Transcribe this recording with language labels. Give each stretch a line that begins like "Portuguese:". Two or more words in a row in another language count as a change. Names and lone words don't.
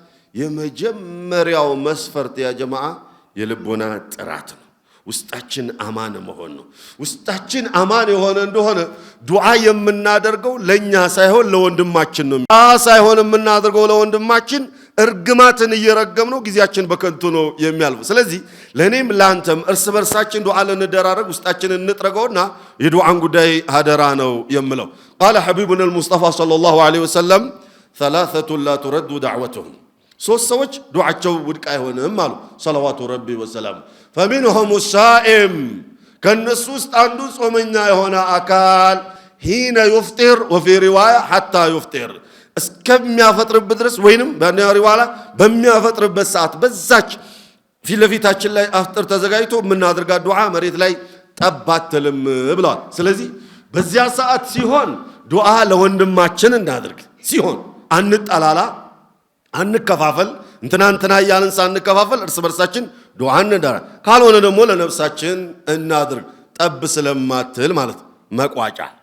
Amharic: የመጀመሪያው መስፈርት
Arabic: يا جماعة
Amharic: የልቦና ጥራት ነው። ውስጣችን አማን መሆን ነው። ውስጣችን አማን የሆነ እንደሆነ ዱዓ የምናደርገው ለኛ ሳይሆን ለወንድማችን ነው። ሳይሆን የምናደርገው ለወንድማችን እርግማትን እየረገምነው ጊዜያችን በከንቱ ነው የሚያልፈው። ስለዚህ ለኔም ላንተም እርስ በርሳችን ዱዓ ለንደራረግ ውስጣችንን እንጥረገውና የዱዓን ጉዳይ አደራ ነው የምለው።
Arabic: قال حبيبنا المصطفى صلى الله عليه وسلم ثلاثة لا ترد دعوتهم
Amharic: ሶስት ሰዎች ዱዓቸው ውድቅ አይሆንም አሉ
Arabic: صلوات ربي وسلامه። فمنهم الصائم
Amharic: ከነሱ ውስጥ አንዱ ጾመኛ የሆነ አካል
Arabic: حين يفطر وفي روايه حتى يفطر
Amharic: እስከሚያፈጥርበት ድረስ ወይንም በሪዋያ በሚያፈጥርበት ሰዓት በዛች ፊት ለፊታችን ላይ አፍጥር ተዘጋጅቶ የምናደርጋት ዱዓ መሬት ላይ ጠባትልም ብለዋል። ስለዚህ በዚያ ሰዓት ሲሆን ዱዓ ለወንድማችን እናድርግ። ሲሆን አንጣላላ አንከፋፈል እንትና ያለን ሳንከፋፈል እርስ በርሳችን ዱዓ እንደራ። ካልሆነ ደግሞ ለነፍሳችን እናድርግ ጠብ ስለማትል ማለት መቋጫ